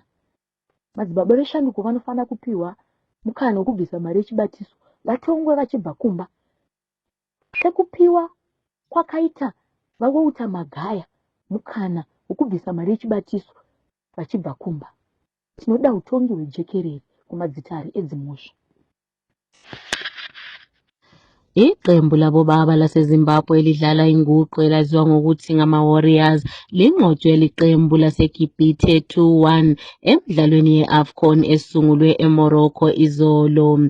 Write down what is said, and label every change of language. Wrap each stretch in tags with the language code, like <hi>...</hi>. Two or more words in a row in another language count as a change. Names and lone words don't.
<sn>Madzibaba Veshanduko vanofanira kupiwa mukana wokubvisa mari yechibatiso vatongwe vachibva kumba, sekupiwa kwakaita vaWalter Magaya mukana wokubvisa mari yechibatiso vachibva kumba. Tinoda utongi hwejekerere kumadzitare edzimhosva.</sn> <nd>Iqembu labobaba laseZimbabwe elidlala inguqu elaziwa ngokuthi ngama-Warriors linqotshwe liqembu laseGibhithe 2-1 emidlalweni ye-AFCON esungulwe eMorocco izolo.</nd>